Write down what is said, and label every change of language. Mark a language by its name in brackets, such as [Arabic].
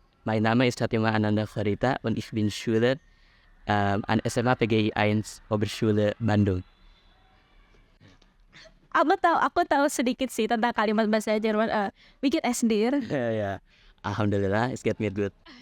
[German] Mein Name ist Fatima Ananda Farita und ich bin Schüler an SMA PGI 1 Oberschule Bandung. [Indonesian] Aku tahu sedikit sih tentang kalimat bahasa Jerman. [German] Wie geht es dir? Ya, alhamdulillah, es geht mir gut.